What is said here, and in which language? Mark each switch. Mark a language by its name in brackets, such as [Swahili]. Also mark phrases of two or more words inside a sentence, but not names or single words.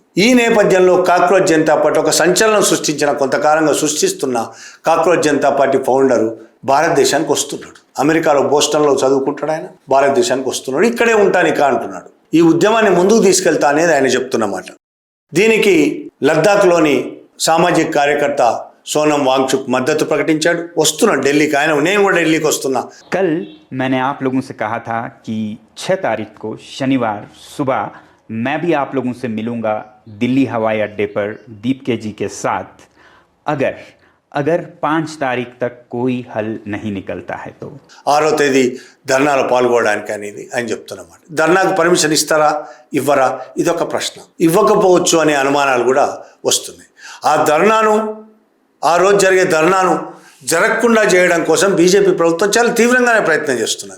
[Telugu] ఈ నేపథ్యంలో కాక్రోచ్ జనతా పార్టీ ఒక సంచలనం సృష్టించిన, కొంతకాలంగా సృష్టిస్తున్న కాక్రోచ్ జనతా పార్టీ ఫౌండరు భారతదేశానికి వస్తున్నాడు. అమెరికాలో బోస్టన్లో చదువుకుంటాడు ఆయన, భారతదేశానికి వస్తున్నాడు. ఇక్కడే ఉంటానిక అంటున్నాడు. ఈ ఉద్యమాన్ని ముందుకు తీసుకెళ్తా అనేది ఆయన చెప్తున్నమాట. దీనికి లద్దాఖ్లోని సామాజిక కార్యకర్త सोनम वांगचुक मदद प्रकटिंचाడు. వస్తున్నాడు ఢిల్లీకి. ఆయన నేను కూడా ఢిల్లీకి వస్తున్నా. [Hindi] कल मैंने आप लोगों से कहा था कि 6 तारीख को शनिवार सुबह मैं भी आप लोगों से मिलूंगा दिल्ली हवाई अड्डे पर दीपके जी के साथ, अगर 5 तारीख तक कोई हल नहीं निकलता है तो. [Telugu] 6వ తేదీ ధర్నాలో పాల్గొనడానికి అనేది ఆయన చెప్తున్నమాట. ధర్నాకు పర్మిషన్ ఇస్తారా ఇవ్వరా ఇదొక ప్రశ్న. ఇవ్వకపోవచ్చు అనే అనుమానాలు కూడా వస్తున్నాయి. ఆ రోజు జరిగే ధర్నాను జరగకుండా చేయడం కోసం బీజేపీ ప్రభుత్వం చాలా తీవ్రంగానే ప్రయత్నం చేస్తున్నది.